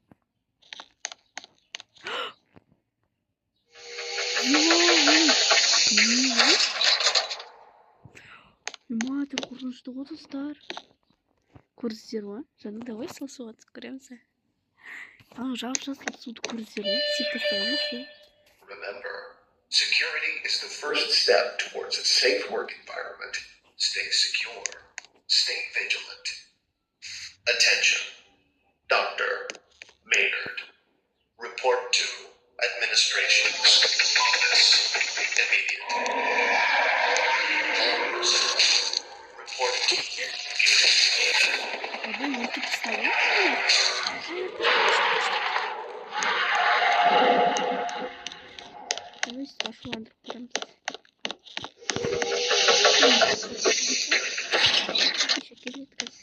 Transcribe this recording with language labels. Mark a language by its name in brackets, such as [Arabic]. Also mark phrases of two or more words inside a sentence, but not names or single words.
[Kazakh] Матыр қорқынышты ғой достар. Көрдіңіздер ма? Жаңа давай сол суға түсіп көреміз. Анау жап-жасыл суды көрдіңіздер ма? Сөйтіп тастағанбыз. [English] Remember, security is the first step towards a safe work environment. Stay secure. Stay vigilant. Attention. Dr. Maynard. Report to administration's office immediately. All personnel, report to [Kazakh] Адам өлтіп тастады. Давай ашуландырып көреміз. Келеді қазір.